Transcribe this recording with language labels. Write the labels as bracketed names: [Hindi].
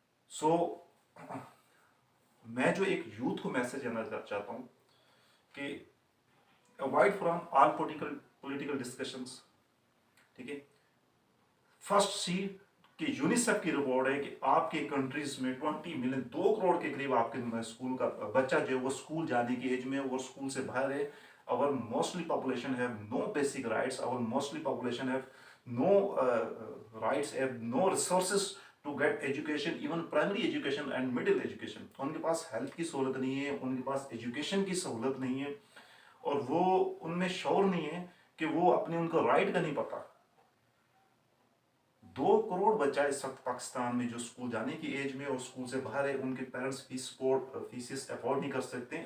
[Urdu] سو میں جو ایک یوتھ کو میسج دینا چاہتا ہوں کہ [English] Avoid from all political discussions. [Urdu] ٹھیک ہے. فرسٹ سی کہ یونیسیف کی رپورٹ ہے کہ آپ کے کنٹریز میں 20 ملین 2 کروڑ کے قریب آپ کے اسکول کا بچہ جو ہے وہ اسکول جانے کی ایج میں اور اسکول سے باہر ہے. [English] our mostly population have no basic rights, our mostly population have no rights, have no resources to get education, even primary education and middle education. [Urdu] ان کے پاس ہیلتھ کی سہولت نہیں ہے, ان کے پاس ایجوکیشن کی سہولت نہیں ہے, اور وہ ان میں شعور نہیں ہے کہ وہ اپنے ان کو رائٹ کا نہیں پتا. 2 کروڑ بچہ اس وقت پاکستان میں جو اسکول جانے کی ایج میں اور اسکول سے باہر ہے, ان کے پیرنٹس فیسز افورڈ نہیں کر سکتے.